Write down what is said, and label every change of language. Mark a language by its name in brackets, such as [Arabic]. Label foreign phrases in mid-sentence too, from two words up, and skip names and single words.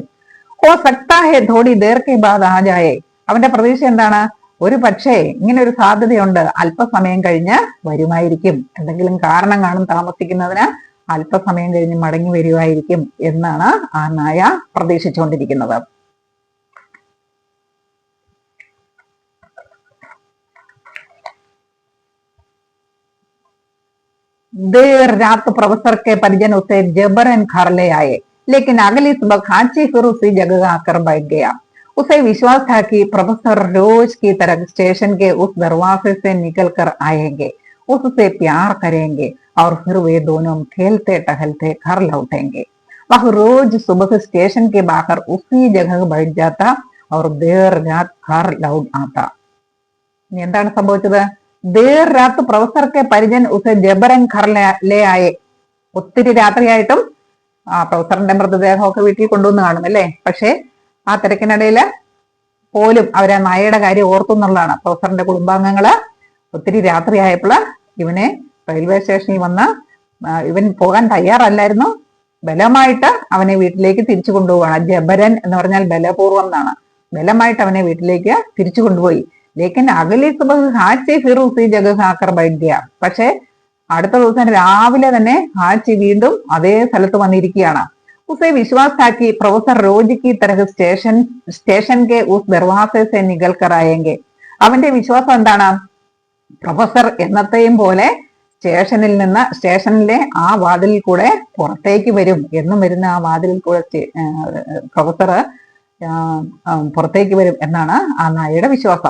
[Hindi] वो सकता है थोड़ी देर के बाद आ जाए. [Malayalam] അവന്റെ പ്രതീക്ഷ എന്താണ്? ഒരു പക്ഷേ ഇങ്ങനെ ഒരു സാധ്യതയുണ്ട്, അല്പസമയം കഴിഞ്ഞ് വരുമായിരിക്കും. എന്തെങ്കിലും കാരണം കാണും താമസിക്കുന്നതിന്. അല്പസമയം കഴിഞ്ഞ് മടങ്ങി വരുമായിരിക്കും എന്നാണ് ആ നായ പ്രതീക്ഷിച്ചുകൊണ്ടിരിക്കുന്നത്. [Hindi] देर रात प्रोफेसर के परिजन उसे जबरन घर ले आए, लेकिन अगली सुबह हाची फिर उसी जगह आकर बैठ गया. उसे विश्वास था कि प्रोफेसर रोज की तरह स्टेशन के उस दरवाजे से निकल कर आएंगे, उससे प्यार करेंगे और फिर वे दोनों खेलते टहलते घर लौटेंगे. वह रोज सुबह स्टेशन के बाहर उसी जगह बैठ जाता और देर रात घर लौट आता. [Malayalam] എന്താണ് സംഭവിച്ചത്? [Hindi] देर रात प्रोफेसर के परिजन उसे जबरन घर ले आए. [Malayalam] ഒത്തിരി രാത്രിയായിട്ടും പ്രൊഫസറിന്റെ മൃതദേഹമൊക്കെ വീട്ടിൽ കൊണ്ടുവന്ന് കാണും അല്ലേ. പക്ഷെ ആ തിരക്കിനിടയിൽ പോലും അവരെ നായയുടെ കാര്യം ഓർത്തു എന്നുള്ളതാണ്. പ്രൊഫസറിന്റെ കുടുംബാംഗങ്ങള് ഒത്തിരി രാത്രിയായപ്പോൾ ഇവനെ റെയിൽവേ സ്റ്റേഷനിൽ വന്ന് ഇവൻ പോകാൻ തയ്യാറല്ലായിരുന്നു. ബലമായിട്ട് അവനെ വീട്ടിലേക്ക് തിരിച്ചു കൊണ്ടുപോവാണ്. ജബരൻ എന്ന് പറഞ്ഞാൽ ബലപൂർവം എന്നാണ്. ബലമായിട്ട് അവനെ വീട്ടിലേക്ക് തിരിച്ചു കൊണ്ടുപോയി. [Hindi] लेकिन अगली सुबह हाची फिर उसी जगह आकर बैठ गया. [Malayalam] പക്ഷെ അടുത്ത ദിവസം രാവിലെ തന്നെ ഹാച്ചി വീണ്ടും അതേ സ്ഥലത്ത് വന്നിരിക്കുകയാണ്. [Hindi] उसे विश्वास था कि प्रोफेसर रोज की तरह സ്റ്റേഷൻ के उस दरवाजे से निकल कर आएंगे. [Malayalam] അവന്റെ വിശ്വാസം എന്താണ്? പ്രൊഫസർ എന്നത്തെയും പോലെ സ്റ്റേഷനിലെ ആ വാതിലിൽ കൂടെ പുറത്തേക്ക് വരും. എന്നും വരുന്ന ആ വാതിലിൽ കൂടെ പ്രൊഫസർ പുറത്തേക്ക് വരും എന്നാണ് ആ നായയുടെ വിശ്വാസം.